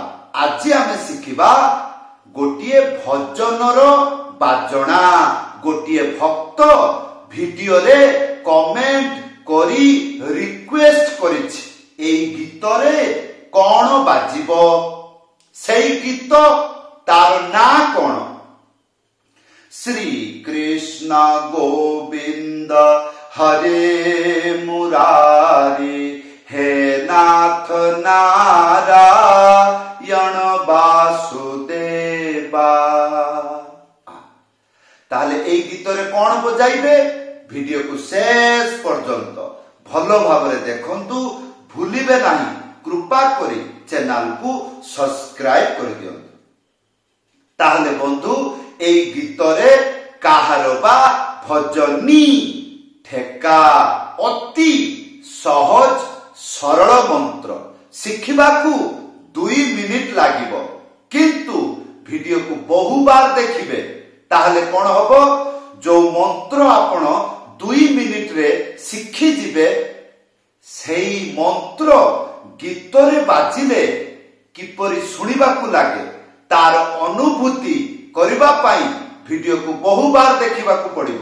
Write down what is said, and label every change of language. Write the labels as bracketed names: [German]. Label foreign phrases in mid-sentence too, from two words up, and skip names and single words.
[Odia] ଆଜି ଆମେ ଶିଖିବା ଗୋଟିଏ ଭଜନର ବାଜଣା। ଗୋଟିଏ ଭକ୍ତ ଭିଡିଓ ରେ କମେଣ୍ଟ କରି ରିକ୍ୱେଷ୍ଟ କରିଛି ଏଇ ଗୀତ ରେ କଣ ବାଜିବ, ସେଇ ଗୀତ ତାର ନା କଣ? [Sanskrit] श्री कृष्ण गोविंद हरे मुरारी हे नाथ नारायण वासुदेवा। [Odia] ତାହାଲେ ଏଇ ଗୀତ ରେ କଣ ବଜାଇବେ? ଭିଡିଓ କୁ ଶେଷ ପର୍ଯ୍ୟନ୍ତ ଭଲ ଭାବରେ ଦେଖନ୍ତୁ, ଭୁଲିବେ ନାହିଁ। କୃପା କରି ଚ୍ୟାନେଲ କୁ ସବସ୍କ୍ରାଇବ କରି ଦିଅନ୍ତୁ। ତାହାଲେ ବନ୍ଧୁ ଏଇ ଗୀତ ରେ କାହାର ବା ଭଜନୀ ଠେକା ଅତି ସହଜ ସରଳ ମନ୍ତ୍ର ଶିଖିବାକୁ 2 ମିନିଟ ଲାଗିବ, କିନ୍ତୁ ଭିଡିଓ କୁ ବହୁ ବାର ଦେଖିବେ ତାହାଲେ କଣ ହେବ? ଯେଉଁ ମନ୍ତ୍ର ଆପଣ 2 ମିନିଟ ରେ ଶିଖି ଯିବେ ସେଇ ମନ୍ତ୍ର ଗୀତ ରେ ବାଜିଲେ କିପରି ଶୁଣିବାକୁ ଲାଗେ ତାର ଅନୁଭୂତି କରିବା ପାଇଁ ଭିଡିଓ କୁ ବହୁ ବାର ଦେଖିବାକୁ ପଡ଼ିବ।